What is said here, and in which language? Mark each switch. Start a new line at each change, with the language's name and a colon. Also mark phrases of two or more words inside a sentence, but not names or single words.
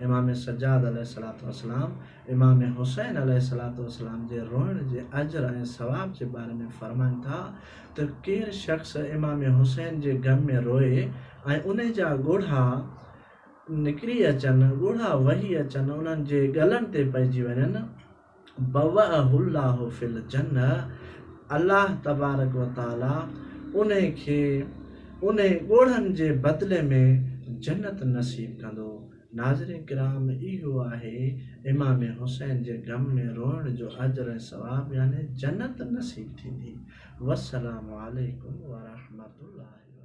Sindhi: इमाम सज्जाद
Arabic: عليه الصلاة والسلام
Sindhi: इमाम हुसैन
Arabic: عليه الصلاة والسلام
Sindhi: जे रोइण जे अजर ऐं सवाब जे बारे में फरमाइनि था त केरु शख़्स इमाम हुसैन जे गम में रोए ऐं उन जा ॻोढ़ा निकिरी अचनि, ॻोढ़ा वही अचनि, उन्हनि जे गलनि ते पइजी वञनि,
Arabic: بوأه الله في الجنة,
Sindhi: अल्लाह तबारक व ताला उन खे उन ॻोढ़नि जे बदिले में जन्नत नसीब कंदो। नाज़रीन किराम, इहो आहे इमाम हुसैन जे गम में रोइण जो अजर ऐं सवाब, यानी जन्नत नसीब थींदी।
Arabic: والسلام عليكم ورحمة الله.